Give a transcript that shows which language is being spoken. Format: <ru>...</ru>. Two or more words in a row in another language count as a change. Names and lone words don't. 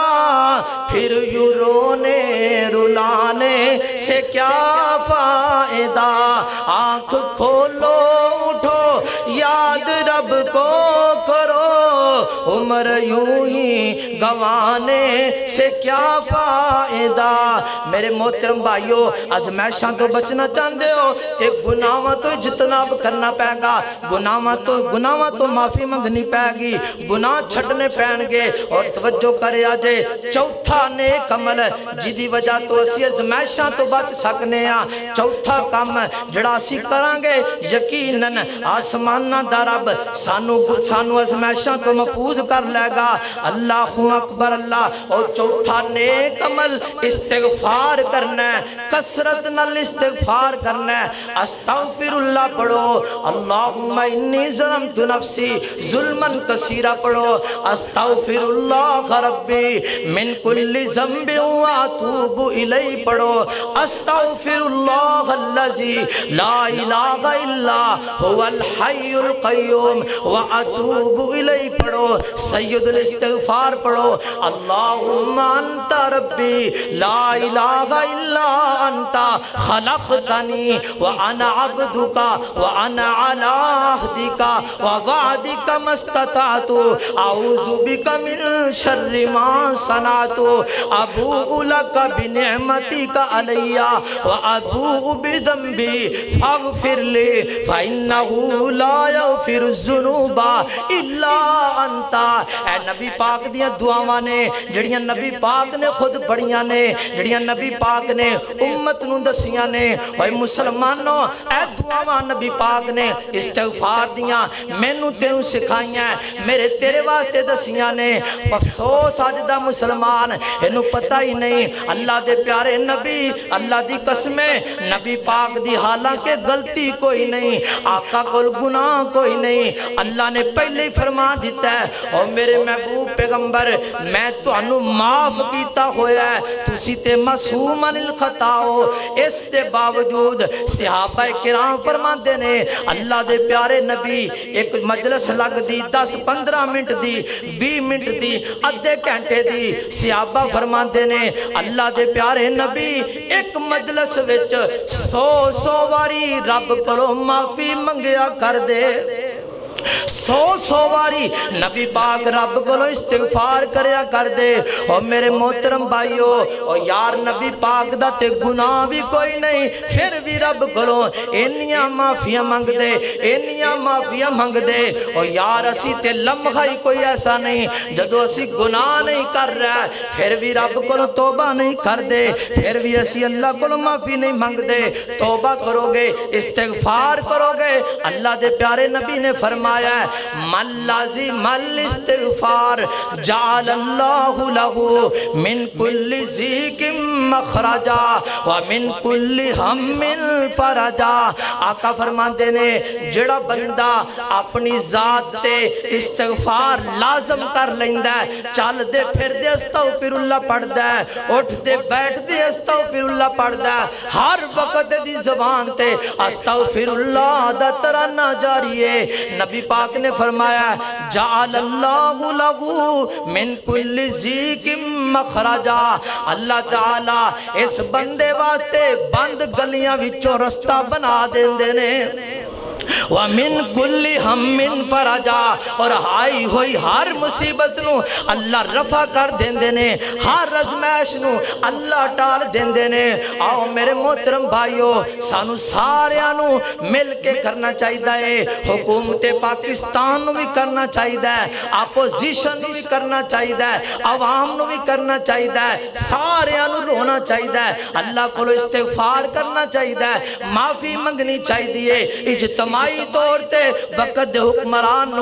<ur>پھر یوں رونے رلانے سے کیا فائدہ، آنکھ کھولو اٹھو یاد رب کو کرو، عمر یوں ہی گنوانے سے کیا فائدہ، میرے محترم بھائیو،</ur> <pa>ازمائشاں تو بچنا چاہتے ہو تے گناہاں تو اجتناب کرنا پائے گا، گناہاں تو معافی منگنی پائے گی، گناہ چھڑنے پہن گے، اور توجہ کرے آجے چوتھا نیک عمل جدی وجہ تو اسی ازمائشاں تو بچ سکنے ہیں، چوتھا کام جڑا اسی کرانگے یقیناً آسمانہ دا رب سانو ازمائشاں تو محفوظ کر لے گا،</pa> <ar>اللہ اکبر اللہ،</ar> <pa>اور چوتھا نیک عمل استغفار کرنا ہے، کثرت نال استغفار کرنا ہے،</pa> <ar>استغفر اللہ</ar> <pa>پڑھو،</pa> <ar>اللہم انی ظلمت نفسی ظلمن کثیرہ پڑھو، استغفر اللہ ربی من کل ذنب واتوب الیہ پڑھو، استغفر اللہ الذی لا الہ الا هو الحی القیوم واتوب الیہ پڑھو، سید الاستغفار پڑھو، اللہم انت ربی لا الہ الا انت خلقتنی وانا عبدک وانا علی عہدک ووعدک ما استطعت اعوذ بک من شر ما صنعت ابوء لک بنعمتک علی وابوء بذنبی فاغفر لی فانہ لا یغفر الذنوب الا انت،</ar> <pa>اے نبی پاک دیاں دعاواں نے جڑیاں نبی پاک نے خود پڑھیاں نے، جڑیاں نبی پاک نے امت نو دسیاں نے، اے مسلمانوں اے دعاواں نبی پاک نے استغفار دیاں مینوں تینوں سکھائیاں، میرے تیرے واسطے دسیاں نے، افسوس آج دا مسلمان انہوں پتہ ہی نہیں، اللہ دے پیارے نبی اللہ دی قسمیں نبی پاک دی حالانکہ غلطی کوئی نہیں، آقا کول گناہ کوئی نہیں، اللہ نے پہلے ہی فرما دیتا ہے، اور میرے محبوب پیغمبر میں تو انہوں معاف کیتا ہویا ہے، تسی تے</pa> <ar>معصوم عن الخطا</ar> <pa>ہو، اس تے باوجود صحابہ کرام فرما دینے اللہ دے پیارے نبی ایک مجلس لگ دی 10-15 منٹ دی 20 منٹ دی ادھے گھنٹے دی، صحابہ فرما دینے اللہ دے پیارے نبی ایک مجلس وچ 100 واری رب کرو معافی منگیا کر دے، 100 واری نبی پاک رب کو استغفار کریا کر دے، اور میرے محترم بھائیو، اور یار نبی پاک دا تے گناہ بھی کوئی نہیں، پھر بھی رب کو انیاں معافیاں منگ دے، انیاں معافیاں منگ دے، اور یار اسی تے لمحہ ہی کوئی ایسا نہیں جدو اسی گناہ نہیں کر رہا ہے پھر بھی رب کو توبہ نہیں کر دے، پھر بھی اسی اللہ کو معافی نہیں منگ دے، توبہ کرو گے استغفار کرو گے، اللہ دے پیارے نبی نے فرمایا ہے</pa> <ar>من لازم الاستغفار جعل اللہ له من کل ضیق مخرجا ومن کل ہم فرجا،</ar> <pa>آقا فرماتے نے جڑا بندہ اپنی ذات تے استغفار لازم کر لیندہ ہے، چل دے پھر دے</pa> <ar>استغفر اللہ</ar> <pa>پڑھ دے، اٹھ دے بیٹھ دے</pa> <ar>استغفر اللہ</ar> <pa>پڑھ دے، ہر وقت دی زبان تے</pa> <ar>استغفر اللہ</ar> <pa>دا ترانہ جاری ہے، نبی پاک نے فرمایا</pa> <ar>جعل اللہ لہو من کل ضیق مخرجا،</ar> <pa>اللہ تعالی اس بندے واسطے بند گلیاں وچوں رستہ بنا دیندے نے،</pa> <ar>وَمِن كُلِّ هَمٍّ فَرَجًا،</ar> <pa>اور آئی ہوئی ہر مصیبت نو اللہ رفع کر دیندے نے، ہر ازمائش نو اللہ ٹال دیندے نے۔ آؤ میرے محترم بھائیو، سانو ساریاں نو مل کے کرنا چاہیے، حکومت پاکستان نو بھی کرنا چاہیے، اپوزیشن نو بھی کرنا چاہیے، عوام نو بھی کرنا چاہیے، ساریاں نو رونا چاہیے، اللہ کو استغفار کرنا چاہیے، معافی منگنی چاہیے، اجتماعی طور تے وقت حکمران نو</pa>